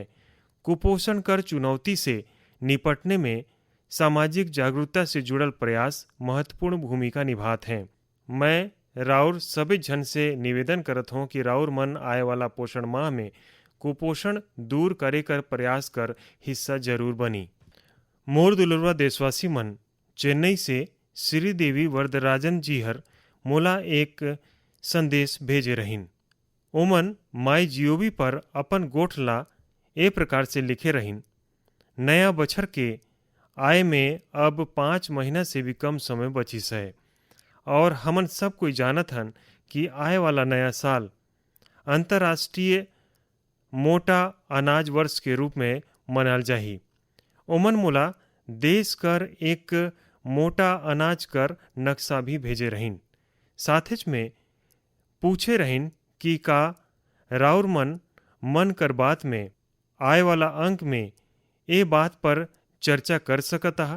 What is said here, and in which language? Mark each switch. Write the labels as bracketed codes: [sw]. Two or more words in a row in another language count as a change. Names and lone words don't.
[hne] कुपोषण कर चुनौती से निपटने में सामाजिक जागरूकता से जुड़ल प्रयास महत्वपूर्ण भूमिका निभाते हैं। मैं राउर सभी जन से निवेदन करत हूँ कि राउर मन आए वाला पोषण माह में कुपोषण दूर करे कर प्रयास कर हिस्सा जरूर बनी। मोर दुलरवा देशवासी मन, चेन्नई से श्रीदेवी वरदराजन जी हर मोला एक संदेश भेजे रहीन। ओमन माई जीओवी पर अपन गोठ ला ए प्रकार से लिखे रहीन। नया बछर के आय में अब 5 महीना से भी कम समय बचिस है और हमन सब कोई जानत हन कि आए वाला नया साल अंतर्राष्ट्रीय मोटा अनाज वर्ष के रूप में मनाल जाही। ओमन मोला देश कर एक मोटा अनाज कर नक्शा भी भेजे रहीन। साथेच में पूछे रहीन कि का राउर मन कर बात में आए वाला अंक में ये बात पर चर्चा कर सकता है।